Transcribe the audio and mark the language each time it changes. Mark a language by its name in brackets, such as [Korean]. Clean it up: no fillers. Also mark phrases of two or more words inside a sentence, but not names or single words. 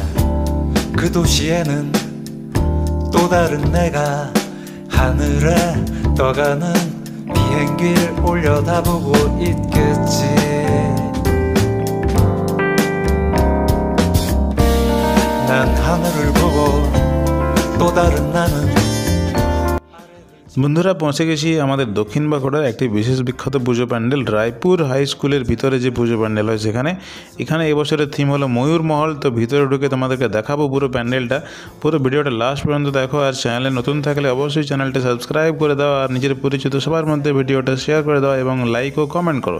[Korean] 그 도시에는 또 다른 내가 하늘에 떠가는 비행기를 올려다보고 있겠지. 난 하늘을 보고 또 다른 나는। [Bangla] বন্ধুরা পৌঁছে গেছি আমাদের দক্ষিণ বাঁকুড়ার একটি বিশেষ বিখ্যাত পুজো প্যান্ডেল রায়পুর [English] high school [Bangla] ভিতরে যে পুজো প্যান্ডেল হয় সেখানে। এখানে এবছরের থিম হলো ময়ূর মহল। তো ভিতরে ঢুকে তোমাদেরকে দেখাবো পুরো প্যান্ডেলটা। পুরো ভিডিওটা লাস্ট পর্যন্ত দেখো। আর চ্যানেলে নতুন থাকলে অবশ্যই চ্যানেলটা সাবস্ক্রাইব করে দাও আর নিজের পরিচিত সবার মধ্যে ভিডিওটা শেয়ার করে দাও এবং লাইক ও কমেন্ট করো।